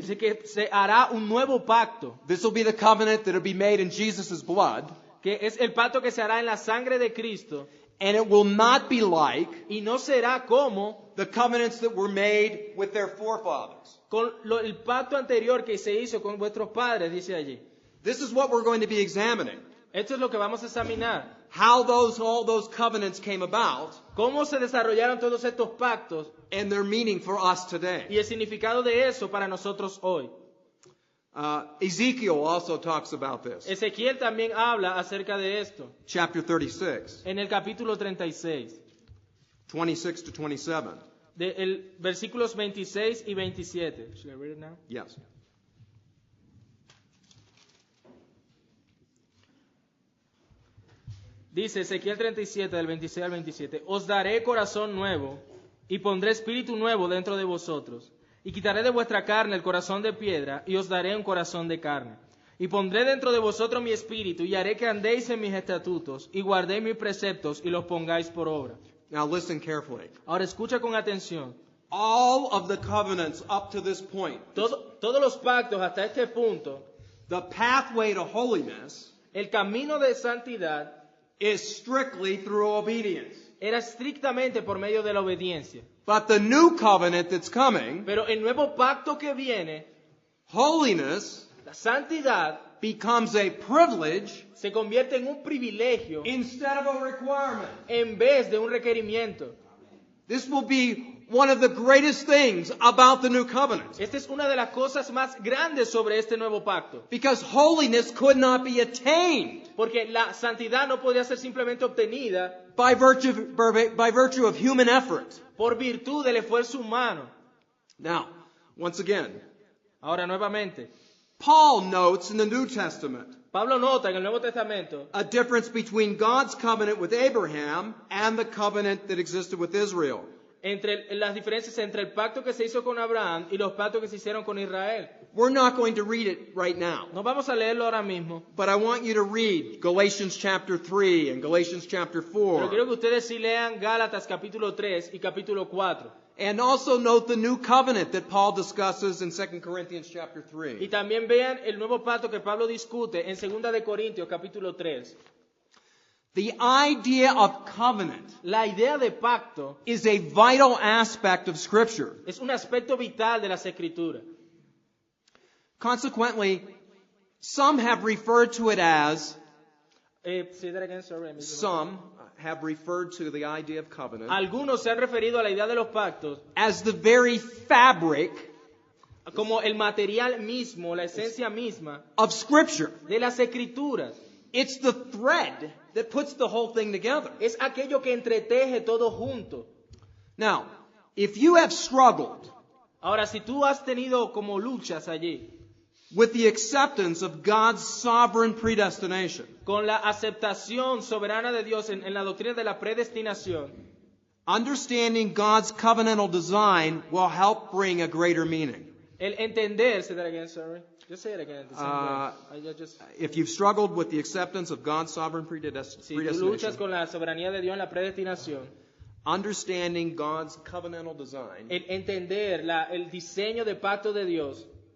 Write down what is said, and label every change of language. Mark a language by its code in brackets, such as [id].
[es] dice que se hará un nuevo pacto, [en] This will be the covenant that will be made in Jesus' blood. [es] que es el pacto que se hará en la sangre de Cristo, [en] And it will not be like [es] y no será como [en] the covenants that were made with their forefathers. [es] con el pacto anterior que se hizo con vuestros padres, dice allí. [en] This is what we're going to be examining. [es] Esto es lo que vamos a examinar. [en] How all those covenants came about [es] Cómo se desarrollaron todos estos pactos [en] and their meaning for us today. [es] y el significado de eso para nosotros hoy. [en] Ezekiel also talks about this. [es] Ezequiel también habla acerca de esto [en] Chapter 36, [es] en el capítulo 36, [en] 26 to 27. [es] de versículos 26 y 27. [en] Should I read it now? Yes. [es] Dice Ezequiel 37, del 26 al 27, os daré corazón nuevo y pondré espíritu nuevo dentro de vosotros. Y quitaré de vuestra carne el corazón de piedra y os daré un corazón de carne. Y pondré dentro de vosotros mi espíritu y haré que andéis en mis estatutos y guardéis mis preceptos y los pongáis por obra. [en] Now listen carefully. [es] Ahora escucha con atención. [en] All of the covenants up to this point, [es] Todos los pactos hasta este punto, [en] the pathway to holiness [es] el camino de santidad [en] is strictly through obedience. [es] era estrictamente por medio de la obediencia. [en] But the new covenant that's coming, [es] Pero el nuevo pacto que viene, [en] holiness, [es] la santidad, [en] becomes a privilege [es] se convierte en un privilegio [en] instead of a requirement. [es] en vez de un requerimiento. [en] This will be one of the greatest things about the new covenant. [es] Esta es una de las cosas más grandes sobre este nuevo pacto. [en] Because holiness could not be attained [es] Porque la santidad no podía ser simplemente obtenida [en] by virtue of human effort. [es] por virtud del esfuerzo humano. [en] Now, once again, [es] Ahora nuevamente, [en] Paul notes in the New Testament [es] Pablo nota en el Nuevo Testamento [en] a difference between God's covenant with Abraham and the covenant that existed with Israel. [es] las diferencias entre el pacto que se hizo con Abraham y los pactos que se hicieron con Israel. [en] We're not going to read it right now, [es] No vamos a leerlo ahora mismo, [en] but I want you to read Galatians chapter 3 and Galatians chapter [es] pero [en] 4. [es] quiero que ustedes sí lean Gálatas capítulo 3 y capítulo 4. [en] And also note the new covenant that Paul discusses in 2 Corinthians chapter [es] Y [en] 3. [es] también vean el nuevo pacto que Pablo discute en 2 de Corintios capítulo 3. [en] The idea of covenant [es] La idea de pacto [en] is a vital aspect of Scripture. [es] es un aspecto vital de las Escrituras. [en] Consequently, some have referred to it as, Say that again, sorry, I missed the word. some have referred to the idea of covenant [es] Algunos se han referido a la idea de los pactos [en] as the very fabric [es] como el material mismo, la esencia misma [en] of Scripture. [es] de las Escrituras. [en] It's the thread that puts the whole thing together. [es] Es aquello que entreteje todo junto. [en] Now, if you have struggled [es] Ahora, si tú has tenido como luchas allí [en] with the acceptance of God's sovereign predestination, [es] con la aceptación soberana de Dios en la doctrina de la predestinación, [en] understanding God's covenantal design will help bring a greater meaning. [es] el entender, [en] say that again, sorry. Just say it again. The same way. I just, If you've struggled with the acceptance of God's sovereign [es] si tú luchas [en] predestination, [es] con la soberanía de Dios en la predestinación, [en] understanding God's covenantal design [es] el entender el diseño de pacto de Dios